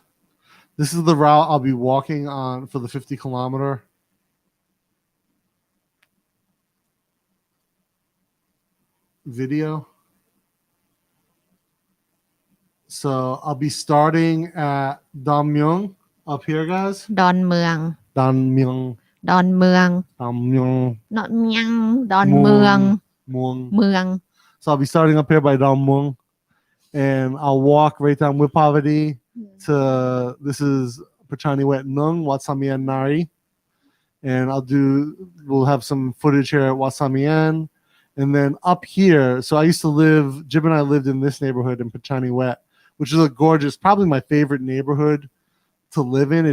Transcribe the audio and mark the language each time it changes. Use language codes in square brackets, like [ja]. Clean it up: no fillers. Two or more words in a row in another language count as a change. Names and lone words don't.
[en] This is the route I'll be walking on for the 50-kilometer. Video. So I'll be starting at Dam Myung up here, guys. Don Muang. Dam Myung. Don Muang. Dam Myung. Not Myang. Don Muang. Muang. So I'll be starting up here by Dam Muang, and I'll walk right down Wipavati to this is Pachani Wet Nung, Watsamian Nari, and we'll have some footage here at Watsamian. And then up here, so I used to live, Jib and I lived in this neighborhood in Pachani Wet, which is a gorgeous, probably my favorite neighborhood to live in.